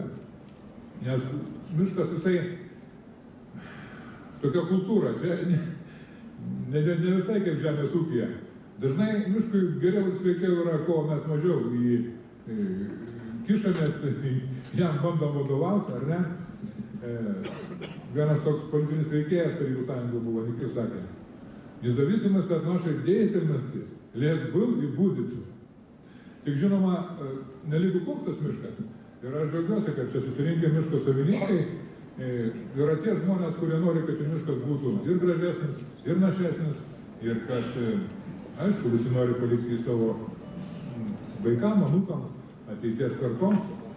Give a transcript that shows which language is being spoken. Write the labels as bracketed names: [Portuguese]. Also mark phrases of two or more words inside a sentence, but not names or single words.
[Lithuanian] Nes miškas jisai tokia kultūra, čia ne visai kaip žemės ūkyje. Dažnai miškui geriau ir sveikiau yra, ko mes mažiau kišamės, jam bandom vadovauti, ar ne? Vienas toks politinis veikėjas Tarybų сąjungų buvo, Никис sakė, [Russian] независимость от нашей деятельности лес был и будет. [Lithuanian] Tik žinoma, nelygu koks tas miškas. Ir aš džiaugiuosi, kad čia susirinkę miško savininkai yra tie žmonės, kurie nori, kad miškas būtų ir gražesnis, ir našesnis, ir kad, aišku, visi nori palikti savo vaikam, anūkam, ateities kartoms.